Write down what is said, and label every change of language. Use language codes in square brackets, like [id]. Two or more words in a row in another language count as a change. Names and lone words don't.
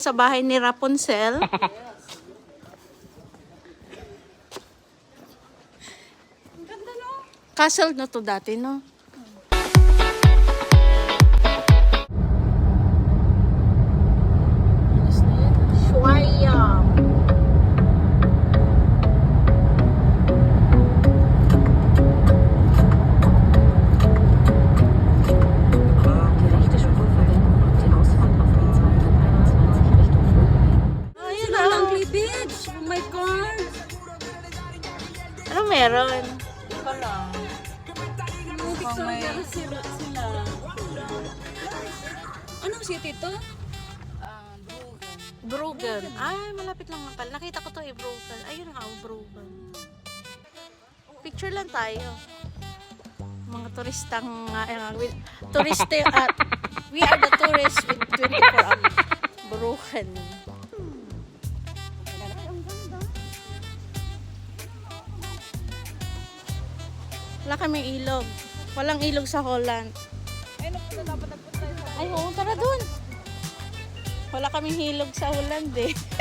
[tl] Sa bahay ni Rapunzel. Ang ganda, no? Castle na to dati, no? Shuayam. [de] Die rechte Spur verwenden und die Ausfahrt auf E221 Richtung Vögel. [tl] Ayun Sila na. [en] Langley Beach. Oh my God. [tl] Anong meron? Wala. Mukhang may... sila. Anong city to? Bruggen. Ay, malapit lang nga pala. Nakita ko to Bruggen. Ayun nga, Bruggen. Picture lang tayo. Mga turistang turiste at [en] we are the tourists with 24 hours. [tl] Bruggen. Wala kaming ilog. Walang ilog sa Holland. Ay, oo, tara dun. Wala kaming hilog sa Holland eh.